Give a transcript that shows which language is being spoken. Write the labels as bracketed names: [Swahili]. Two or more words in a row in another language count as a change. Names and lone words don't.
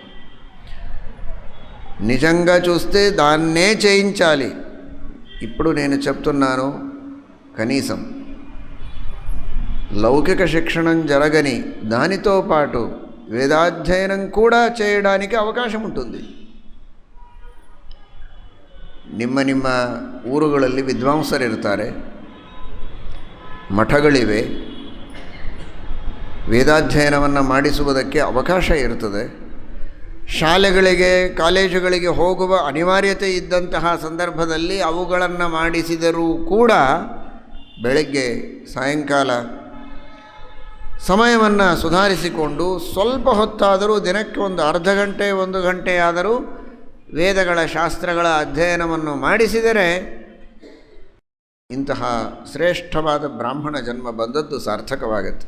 [Telugu] నిజంగా చూస్తే దాన్నే చేయించాలి. ఇప్పుడు నేను చెప్తున్నాను, కనీసం లౌకిక శిక్షణం జరగని దానితో పాటు వేదాధ్యయనం కూడా చేయడానికి అవకాశం ఉంటుంది. [Kannada] ನಿಮ್ಮ ಊರುಗಳಲ್ಲಿ ವಿದ್ವಾಂಸರಿರ್ತಾರೆ, ಮಠಗಳಿವೆ, ವೇದಾಧ್ಯಯನವನ್ನು ಮಾಡಿಸುವುದಕ್ಕೆ ಅವಕಾಶ ಇರುತ್ತದೆ. ಶಾಲೆಗಳಿಗೆ ಕಾಲೇಜುಗಳಿಗೆ ಹೋಗುವ ಅನಿವಾರ್ಯತೆ ಇದ್ದಂತಹ ಸಂದರ್ಭದಲ್ಲಿ ಅವುಗಳನ್ನು ಮಾಡಿಸಿದರೂ ಕೂಡ ಬೆಳಗ್ಗೆ ಸಾಯಂಕಾಲ ಸಮಯವನ್ನು ಸುಧಾರಿಸಿಕೊಂಡು ಸ್ವಲ್ಪ ಹೊತ್ತಾದರೂ ದಿನಕ್ಕೆ ಒಂದು ಅರ್ಧ ಗಂಟೆ 1 ಗಂಟೆ ಆದರೂ ವೇದಗಳ ಶಾಸ್ತ್ರಗಳ ಅಧ್ಯಯನವನ್ನು ಮಾಡಿಸಿದರೆ ಇಂತಹ ಶ್ರೇಷ್ಠವಾದ ಬ್ರಾಹ್ಮಣ ಜನ್ಮ ಬಂದದ್ದು ಸಾರ್ಥಕವಾಗುತ್ತೆ.